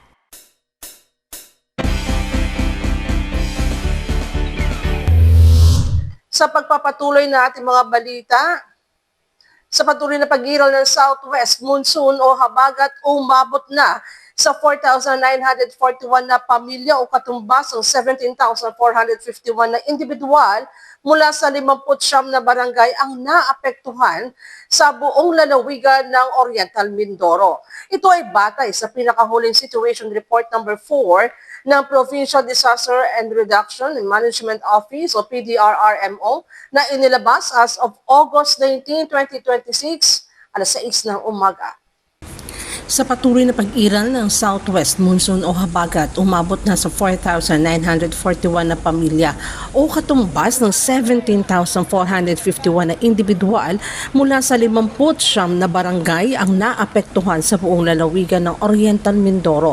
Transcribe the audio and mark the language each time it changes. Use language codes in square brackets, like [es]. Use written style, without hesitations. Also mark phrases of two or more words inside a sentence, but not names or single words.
[tl] Sa pagpapatuloy na ating mga balita, sa patuloy na pag-iral ng Southwest Monsoon o habagat umabot na sa 4,941 na pamilya o katumbas ng 17,451 na individual mula sa 59 na barangay ang naapektuhan sa buong lalawigan ng Oriental Mindoro. Ito ay batay sa pinakahuling Situation Report number 4 ng Provincial Disaster and Reduction and Management Office o PDRRMO na inilabas [en] as of [tl] August 19, 2026, alas 6 ng umaga. Sa patuloy na pag-iral ng Southwest Monsoon o habagat, umabot na sa 4,941 na pamilya o katumbas ng 17,451 na individual mula sa 59 na barangay ang naapektuhan sa buong lalawigan ng Oriental Mindoro.